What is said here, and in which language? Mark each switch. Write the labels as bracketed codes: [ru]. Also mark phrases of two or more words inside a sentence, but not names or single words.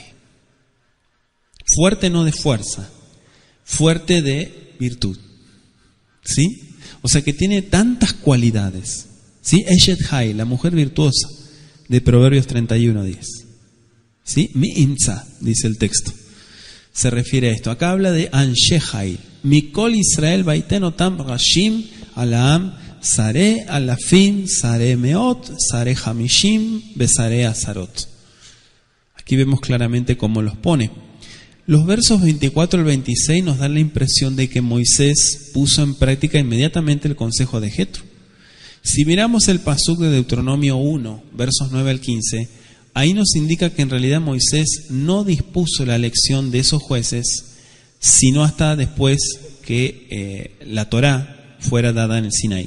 [es] Fuerte no de fuerza, fuerte de virtud. ¿Sí? O sea que tiene tantas cualidades. ¿Sí? [he] אשת חיל, [es] la mujer virtuosa de Proverbios 31:10. ¿Sí? [he] מי ימצא, [es] dice el texto. Se refiere a esto. Acá habla de [he] אנשי חיל. מכל ישראל ויתן אתם ראשים על העם שרי אלפים שרי מאות שרי חמשים ושרי עשרת. [es] Aquí vemos claramente cómo los pone. Los versos 24 al 26 nos dan la impresión de que Moisés puso en práctica inmediatamente el consejo de Jetro. Si miramos el pasuk de Deuteronomio 1, versos 9 al 15, ahí nos indica que en realidad Moisés no dispuso la elección de esos jueces, sino hasta después que la Torá fuera dada en el Sinaí.